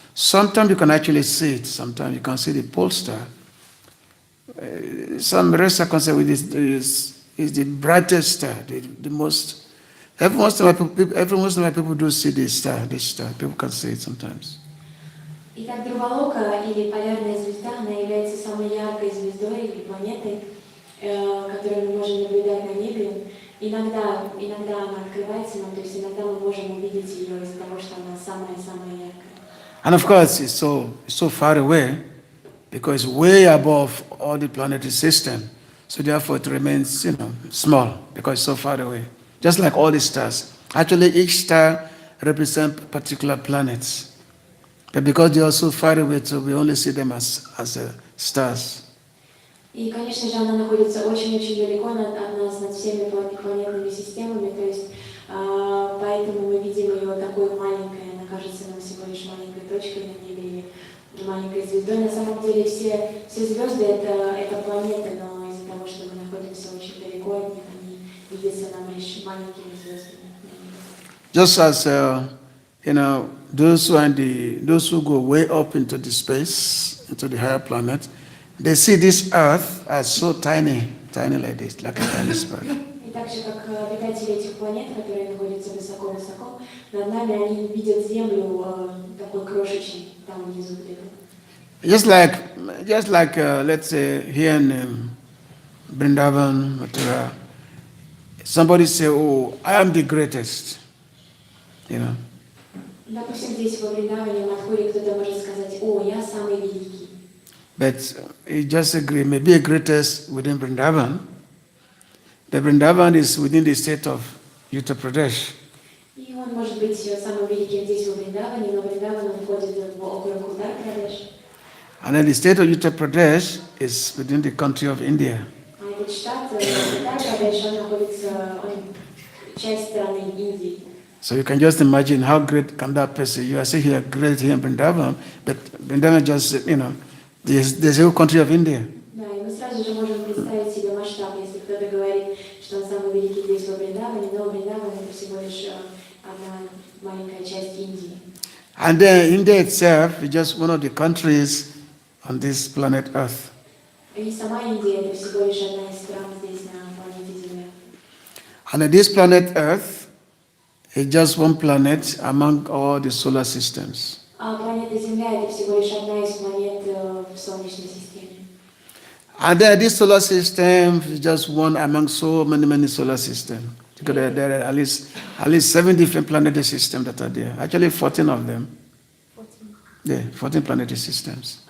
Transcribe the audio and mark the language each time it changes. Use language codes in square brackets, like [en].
[en] Sometimes you can actually see it. Sometimes you can see the pole star. Some rare circumstances with this is the brightest star, the most. Every once in a while people do see this star. People can see it sometimes. [ru] Итак, Дhruvaloka, или полярная звезда, она является самой яркой звездой или планетой, которую мы можем наблюдать на небе. Иногда она открывается нам, то есть иногда мы можем увидеть ее из-за того, что она самая-самая яркая. [en] And of course, it's so far away because it's way above all the planetary system. So therefore, it remains, small because it's so far away. Just like all the stars. Actually, each star represents particular planets. But because they are so far away, so we only see them as stars. [ru] И, конечно же, она находится очень-очень далеко от нас, над всеми планетными системами, то есть поэтому мы видим ее такой маленькой, она кажется нам всего лишь маленькой точкой на небе или маленькой звездой. На самом деле все звезды это планеты, но из-за того, что мы находимся очень далеко от них, они видятся нам лишь маленькими звездами. [en] Just as those who go way up into the space, into the higher planet, they see this Earth as so tiny like this, like a tiny speck. [ru] И так же, как обитатели этих планет, которые находятся высоко-высоко, над нами они видят Землю такой крошечной, там внизу где-то. [en] Just like let's say here in Vrindavan, Mathura, somebody say, "Oh, I am the greatest," [ru] Допустим, здесь во Вриндаване, в Мадхуре, кто-то может сказать: "О, я самый великий." [en] But he just agree, maybe a greatest within Vrindavan. The Vrindavan is within the state of Uttar Pradesh. [ru] И он может быть самым великим здесь во Вриндаване, но Вриндаван входит в округ Уттар-Прадеш. [en] And then the state of Uttar Pradesh is within the country of India. [ru] А этот штат Уттар-Прадеш, он находится часть страны Индии. [en] So you can just imagine how great can that person. You are saying here great here in Vrindavan, but Vrindavan just there's a whole country of India. [ru] Да, и мы сразу же можем представить себе масштаб, если кто-то говорит, что он самый великий здесь во Вриндаване, но Вриндаван это всего лишь одна маленькая часть Индии. [en] And then India itself is just one of the countries on this planet Earth. [ru] И сама Индия это всего лишь одна из стран здесь на планете Земля. [en] And on this planet Earth is just one planet among all the solar systems. [ru] А планета Земля это всего лишь одна из планет в Солнечной системе. [en] And then this solar system is just one among so many solar systems. Because there are at least 7 different planetary systems that are there. Actually, 14 of them. 14. Yeah, 14 planetary systems.